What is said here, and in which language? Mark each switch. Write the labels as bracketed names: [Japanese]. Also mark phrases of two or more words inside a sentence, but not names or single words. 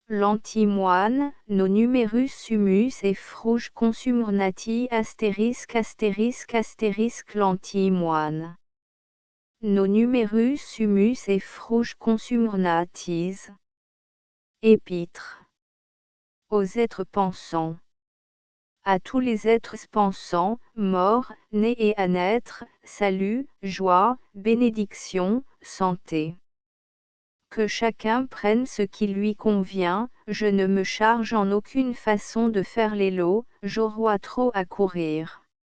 [Latin] L'antimoine, nos numerus sumus et fruge consumernati *** l'antimoine. Nos numerus sumus et fruge consumernatis. [French] Épître. Aux êtres pensants. À tous les êtres pensants, morts, nés et à naître, salut, joie, bénédiction, santé. Que chacun prenne ce qui lui convient, je ne me charge en aucune façon de faire les lots, j'aurai trop à courir.